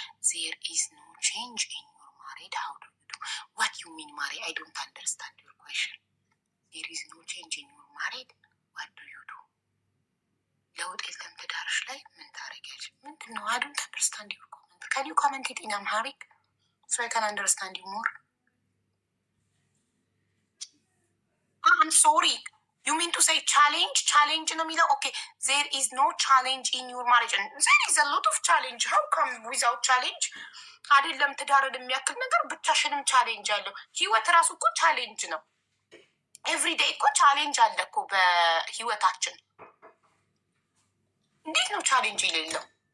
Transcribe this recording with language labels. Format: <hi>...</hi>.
<en>There is no change in your marriage. How do you do? What you mean, Mari? I don't understand your question. There is no change in your marriage. What do you do?</en> <am>ለውጥ የለም ትዳርሽ ላይ ምን ታደርጊያለሽ? ምንድን ነው?</am> <en>I don't understand your comment. Can you comment it in Amharic so I can understand you more? I'm sorry. You mean to say challenge? Challenge</en> <am>ነው የሚለው?</am> <en>Okay. There is no challenge in your marriage. And there is a lot of challenge. How come without challenge?</en> <am>አይደለም ትዳርን የሚያክል ነገር ብቻሽንም ቻሌንጅ አለው። ህይወት ራሱ እኮ ቻሌንጅ ነው። ኤቭሪዴይ እኮ ቻሌንጅ አለ እኮ በህይወታችን። እንዴት ነው ቻሌንጅ የሌለው?</am>